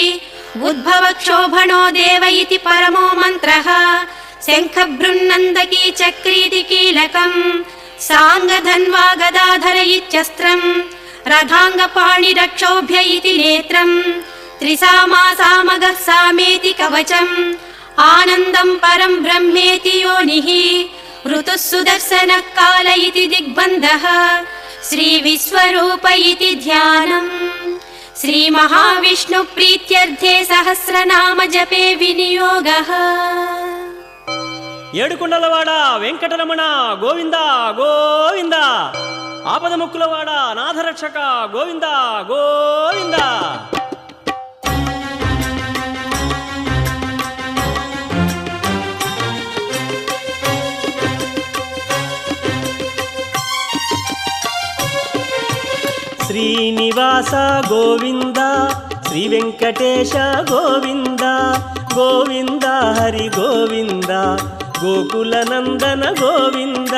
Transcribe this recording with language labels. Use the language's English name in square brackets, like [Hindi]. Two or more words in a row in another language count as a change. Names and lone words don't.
[Sanskrit] उद्भवक्षोभणो देव इति परमो मन्त्रः शङ्खबृन्नन्दकी चक्रीति कीलकम् साङ्गधन्वा गदाधर इत्यस्त्रम् रथाङ्गपाणिरक्षोभ्य इति नेत्रम् त्रिसामा सामगः सामेति कवचम् आनन्दं परं ब्रह्मेति योनिः ऋतुः सुदर्शनः काल इति दिग्बन्धः श्रीविश्वरूप इति ध्यानम्। श्रीमहाविष्णु प्रीत्यर्थे सहस्रनाम जपे विनियोगः। [Telugu] ఏడుకొండలవాడ వెంకటరమణ గోవింద గోవింద ఆపదముక్కులవాడ నాథరక్షక గోవింద గోవింద. శ్రీనివాస గోవింద శ్రీ వెంకటేశ గోవింద గోవింద హరి గోవింద గోకుల నందన గోవింద.